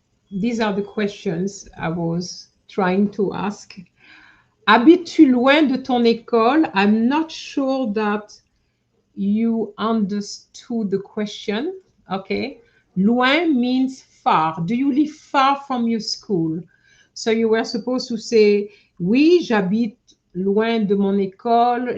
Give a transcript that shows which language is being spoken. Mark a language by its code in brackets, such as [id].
[en] These are the questions I was trying to ask. [fr] Habites-tu loin de ton école? [en] I'm not sure that you understood the question. Okay. Loin means far. Do you live far from your school? So you were supposed to say, [fr] oui, j'habite loin de mon école.